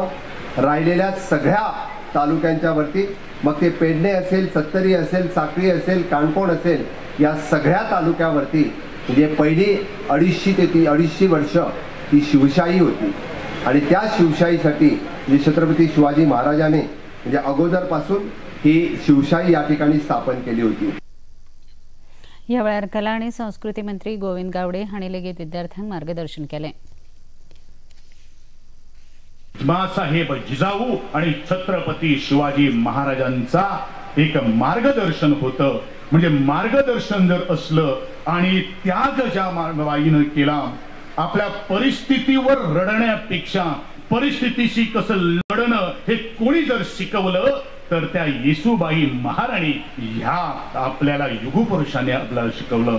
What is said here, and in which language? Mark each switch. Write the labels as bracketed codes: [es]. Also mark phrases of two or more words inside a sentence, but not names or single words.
[mr] राहिलेल्या सगळ्या तालुक्यांच्या वरती, मग ते पेडणे असेल, सत्तरी असेल, साखळी असेल, काणकोण असेल, या सगळ्या तालुक्यावरती म्हणजे पहिली 250 वर्ष ही शिवशाही होती. आणि त्या शिवशाहीसाठी म्हणजे छत्रपती शिवाजी महाराजांनी म्हणजे अगोदरपासून ही शिवशाही या ठिकाणी स्थापन केली होती. [kok] ह्या वेळार कला आनी संस्कृती मंत्री गोविंद गावडे हांणी लेगीत विद्यार्थ्यांक मार्गदर्शन केलें. [mr] बाळासाहेब जिजाऊ आणि छत्रपती शिवाजी महाराजांचा एक मार्गदर्शन होतं. म्हणजे मार्गदर्शन जर असलं आणि त्याग ज्या बाईनं केला, आपल्या परिस्थितीवर रडण्यापेक्षा परिस्थितीशी कसं लढणं हे कोणी जर शिकवलं तर त्या येसूबाई महाराणी ह्या आपल्याला युगपुरुषाने आपल्याला शिकवलं.